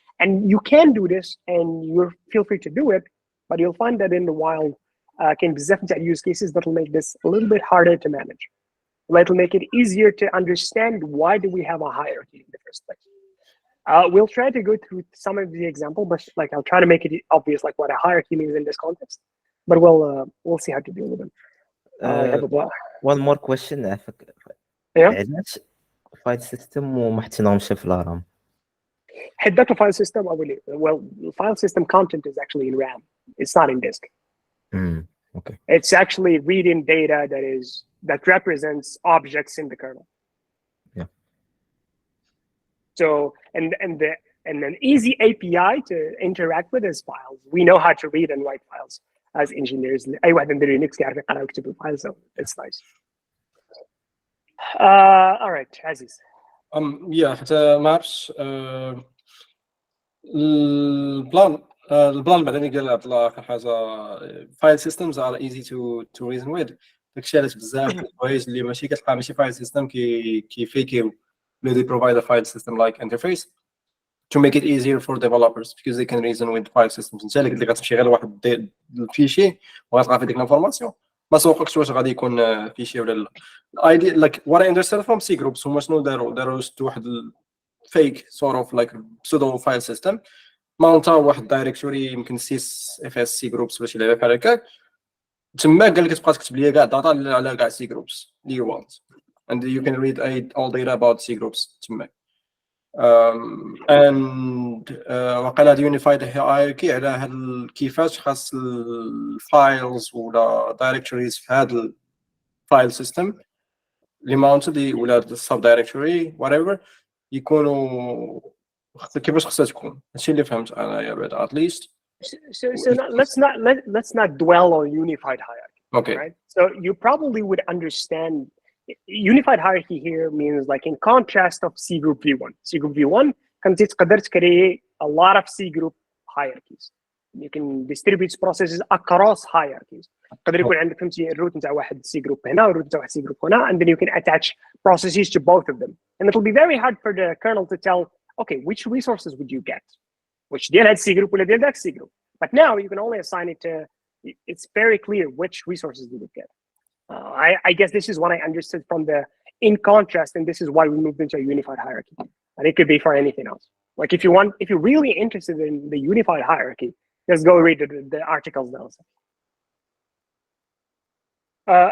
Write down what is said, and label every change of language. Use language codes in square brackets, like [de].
[en] And you can do this and you feel free to do it, but you'll find that in the wild [ar] كاين بزاف نتاع [en] use cases that will make this a little bit harder to manage. It'll make it easier to understand why do we have a hierarchy in the first place. We'll try to go through some of the example, but like I'll try to make it obvious like what a hierarchy means in this context. But we'll see how to deal with them. One more question. Yeah. [ar] علاش file system وما حطيناهمش في الرام؟ حدات [en] the file system well the file system content is actually in RAM. It's not in disk. Okay. It's actually reading data that represents objects in the kernel. Yeah. So and an easy API to interact with is files. We know how to read and write files as engineers. [ar] أي واحد عنده لينكس كيعرف يقرا ويكتب الفايل, [en] so it's nice. All right, Aziz. [ar] Yeah, حتى ما عرفتش البلان بعدين قال عبد الله اخر حاجه [en] File systems are easy to reason with. [ar] داكشي علاش بزاف د الحوايج اللي ماشي كتلقى ماشي فايل سيستم كيفيكيو [en] they provide a file system like interface to make it easier for developers because they can reason with file systems. [ar] انت اللي غتمشي غير لواحد الفيشي وغتلقى فيه ديك الانفورماسيون ما سوقكش واش غادي يكون فيشي ولا لا. الايديا [en] like what I understand from CGroups [ar] هما شنو داروا واحد [en] fake sort of like pseudo file system [ar] ماونتا واحد دايركتوري يمكن 6 FS CGroups ولا شي لعبه بحال هكاك تما قال لك تبقى تكتب لي كاع داتا على كاع CGroups اللي [en] you want and you can read all data about CGroups [ar] تما. and وقال هاد unified hierarchy على هاد كيفاش خاص الفايلز ولا دايركتوريز في هاد الفايل سيستم اللي ماونتد ولا السب دايركتوري whatever يكونوا كيفاش خصها تكون. هادشي اللي فهمت انا يا بعد [en] at least. So let's not dwell on unified hierarchy. Okay. Right. So you probably would understand unified hierarchy here means like in contrast of CGroup V1. CGroup V1 [ar] كانت تقدر تكري [en] a lot of CGroup hierarchies. You can distribute processes across hierarchies. [ar] تقدر يكون عندك فهمتي الروت نتاع واحد CGroup هنا [en] والروت نتاع واحد CGroup هنا and then you can attach processes to both of them. And it'll be very hard for the kernel to tell okay which resources would you get. Which [ar] ديال هاد CGroup ولا ديال داك CGroup. [en] But now you can only assign it to it's very clear which resources you would get. I guess this is what I understood from the in contrast, and this is why we moved into a unified hierarchy. And it could be for anything else. Like if you're really interested in the unified hierarchy, just go read the articles now.